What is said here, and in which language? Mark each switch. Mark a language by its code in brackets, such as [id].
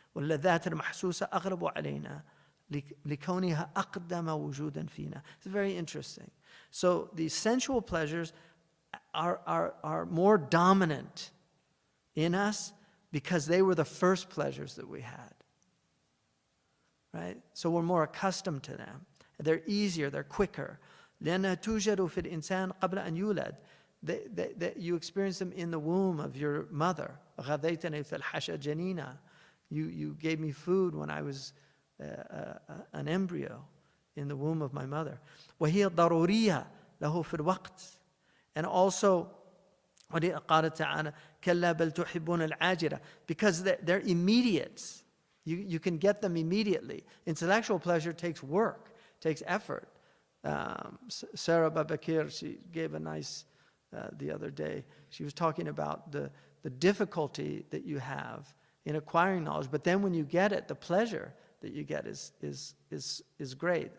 [ar] واللذات المحسوسة أغلب علينا لكونها أقدم وجودا فينا. [en] It's very interesting. So the sensual pleasures are more dominant in us because they were the first pleasures that we had. Right? So we're more accustomed to them. They're easier, they're quicker. [ar] لأنها توجد في الإنسان قبل أن يولد. [en] You experience them in the womb of your mother. [ar] غذيتني في الحشا جنينا. [en] You gave me food when I was an embryo in the womb of my mother. [ar] وهي ضرورية له في الوقت. [en] And also, [ar] قال تعالى كلا بل تحبون العاجلة, [en] because they're immediate. You can get them immediately. Intellectual pleasure takes work, takes effort. Sarah Babakir, she gave a nice, the other day, she was talking about the difficulty that you have in acquiring knowledge, but then when you get it, the pleasure that you get is great.